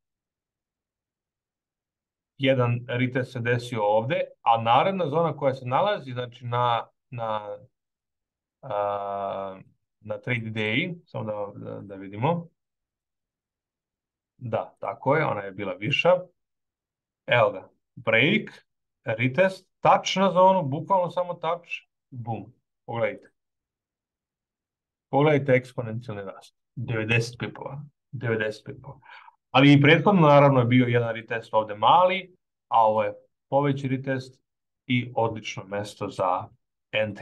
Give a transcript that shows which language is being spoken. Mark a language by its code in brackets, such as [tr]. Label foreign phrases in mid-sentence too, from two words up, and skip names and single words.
[sr] Jedan retest se desio ovdje, a naredna zona koja se nalazi znači na [en] trade day, [sr] samo da vidimo. Da, tako je, ona je bila viša. Evo ga, [en] break, retest, touch [sr] na zonu, bukvalno samo [en] touch, boom, [sr] pogledajte. Pogledajte eksponencijalni rast, 90 pipova, 90 pipova. Ali i prethodno naravno je bio jedan retest ovdje mali, a ovo je poveći retest i odlično mesto za entry.